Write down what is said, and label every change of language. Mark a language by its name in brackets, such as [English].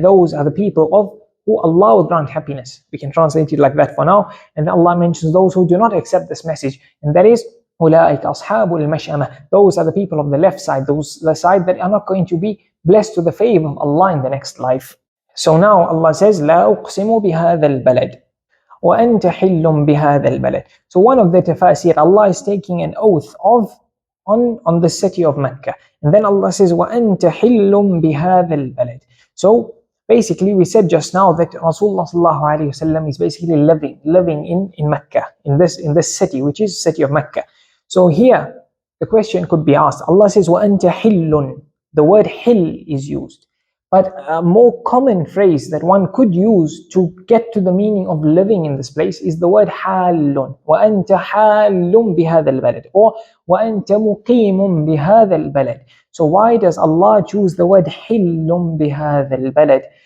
[English] Those are the people of who Allah will grant happiness. We can translate it like that for now. And then Allah mentions those who do not accept this message, and that is [Arabic] أُولَٰئِكَ أَصْحَابُ الْمَشْأَمَةِ. [English] Those are the people of the left side, the side that are not going to be blessed with the favor of Allah in the next life. So now Allah says, [Arabic] لا أقسم بهذا البلد وأنت حل بهذا البلد. [English] So one of the tafasir, Allah is taking an oath on the city of Mecca. And then Allah says, [Arabic] وأنت حل بهذا البلد. [English] So basically we said just now that Rasulullah sallallahu alayhi wasallam is basically living in Mecca, in this city, which is city of Mecca. So here the question could be asked. Allah says, [Arabic] وأنت حل. [English] The word hil is used. But a more common phrase that one could use to get to the meaning of living in this place is the word حال. [Arabic] وأنت حال بهذا البلد, [English] or [Arabic] وأنت مقيم بهذا البلد. [English] So why does Allah choose the word [Arabic] حل بهذا البلد?